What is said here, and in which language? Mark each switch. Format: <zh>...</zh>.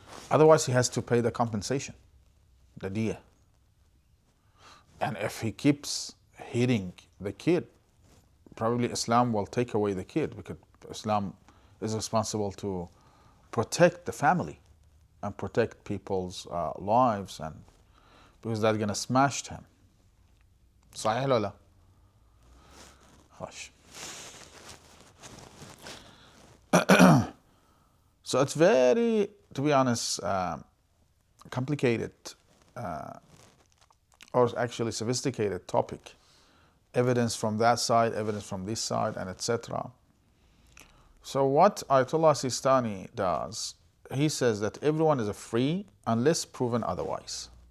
<en>Otherwise he has to pay the compensation, the diya. And if he keeps hitting the kid, probably Islam will take away the kid, because Islam is responsible to protect the family and protect people's lives, and because that's gonna smash him.</en> <ar>صحيح ولا لا؟</ar> <en>Hush. So it's very, to be honest, complicated, or actually sophisticated topic. Evidence from that side, evidence from this side, and etc. So what Ayatollah Sistani does, he says that everyone is free unless proven otherwise.</en>